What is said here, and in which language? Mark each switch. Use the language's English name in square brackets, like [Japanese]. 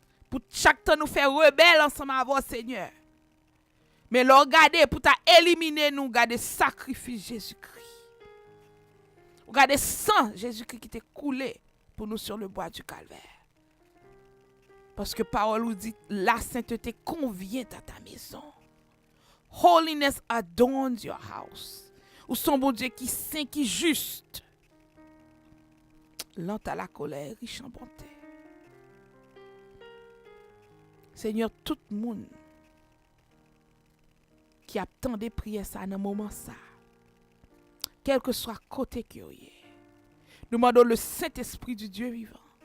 [French] Pour chaque temps nous faire rebelle ensemble avec Seigneur. Mais le regarder pour éliminer nous, garder sacrifice Jésus-Christ. Regardez sang Jésus-Christ qui était coulé pour nous sur le bois du calvaire. Parce que parole nous dit, la sainteté convient à ta maison. [English] Holiness adorns your house. [French] Ou son bon Dieu qui saint, qui juste. Lent à la colère, riche en bonté. Seigneur, tout le monde qui a tant de prières ça dans un moment ça, quel que soit côté que vous êtes, nous demandons le Saint-Esprit du Dieu vivant.